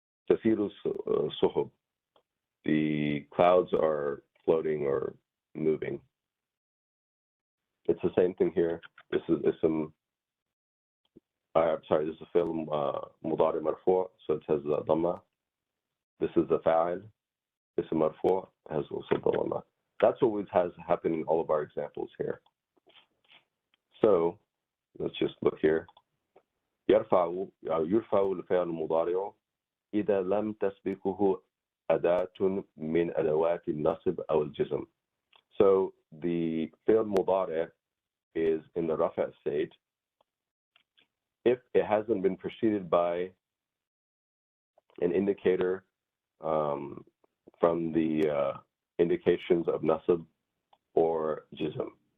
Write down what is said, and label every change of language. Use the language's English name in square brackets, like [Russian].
[Arabic] Tasiru suhub. [English] The clouds are floating or moving. It's the same thing here. This is ism. This is a fi'l mudari marfu', so it has the dhamma. This is the fa'il. Ism marfu' has also the dhamma. That's what has happened in all of our examples here. So let's just look here. [Arabic] يرفع الفعل المضارع إذا لم تسبقه أداة من أدوات النصب أو الجزم. [English] So the fi'l mudari is in the rafa state if it hasn't been preceded by an indicator from the indications of nasab or jism.